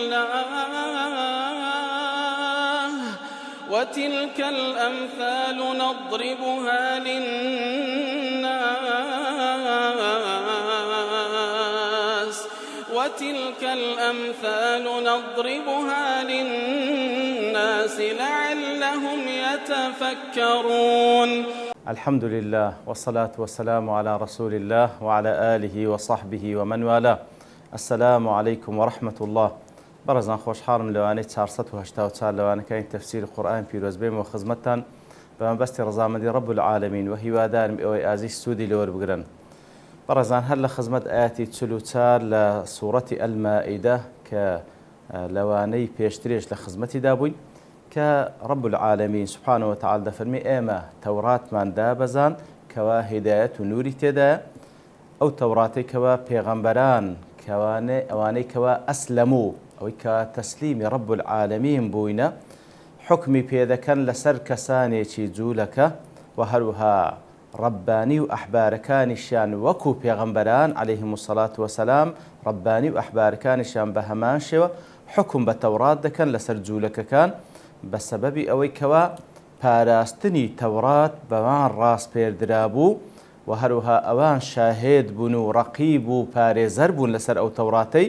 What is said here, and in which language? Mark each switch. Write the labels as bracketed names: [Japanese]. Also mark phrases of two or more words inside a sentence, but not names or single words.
[Arabic] الله وتلك الأمثال نضربها للناس لعلهم يتفكرون. الحمد لله والصلاة والسلام على رسول الله وعلى آله وصحبه ومن والاه. السلام عليكم ورحمة الله. [Central Kurdish] برزان خوشحالم لوانەی 484 لەوانەکانی تەفسیر قورئان پیرۆز بێم و خزمەتتان بەمەبەستی ڕەزامەندی [Arabic] رب العالمین [Central Kurdish] و هیوادارم ئەوەی ئازیز سوودی لەوە بگرن. برزان هەر لە خزمەت ئاەتی 44 لە سوورەتی ئەلمائیدە کە لەوانەی پێشترێش لە خزمەتیدا بووین کە [Arabic] رب العالمین سبحانه وتعالى [Central Kurdish] دەفەرمی ئێمە تەوراتمان دابەزان کەوا هیدایەت و نووری تێدایە، ئەو تەوراتەی کەوا پێغەمبەران ئەوانەی کەوا ئەسلەموو ئەوەی کە تەسلیمی رب العالمین بووینە حکمی پێدەکەن لەسەر کەسانێکی جوولەکە و هەروها ڕەبانی و ئەحبارەکانیشیان وەکو پێغەمبەران [Arabic] عەلەیهیمو الصەلاة وەسەلام [Central Kurdish] ڕەبانی و ئەحبارەکانیشیان بە هەمان شێوە حکم بە تەورات دەکەن لەسەر جوولەکەکان بە سەبەبی ئەوەی کەوا پاراستنی تەورات بەوان ڕاست پێردرا بوو و هەروها ئەوان شاهێد بوون و ڕەقیب و پارێزەر بوون لەسەر ئەو تەوراتەی.